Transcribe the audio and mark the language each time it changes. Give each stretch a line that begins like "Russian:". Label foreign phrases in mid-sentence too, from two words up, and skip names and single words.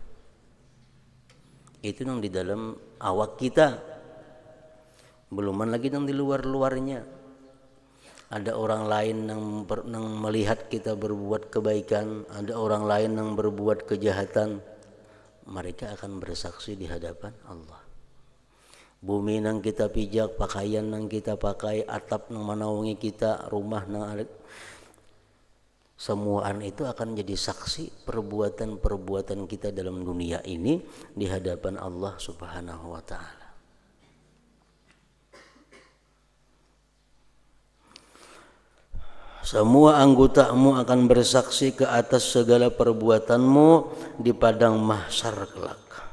Banjar: Itu yang di dalam awak kita, beluman lagi yang di luar-luarnya. Ada orang lain yang melihat kita berbuat kebaikan, ada orang lain yang berbuat kejahatan, mereka akan bersaksi di hadapan Allah. Bumi nang kita pijak, pakaian nang kita pakai, atap nang manaungi kita, rumah nang semuaan itu akan jadi saksi perbuatan-perbuatan kita dalam dunia ini di hadapan Allah
Arabic: سبحانه وتعالى.
Indonesian: Semua anggotamu akan bersaksi ke atas segala perbuatanmu di padang mahsyar kelak.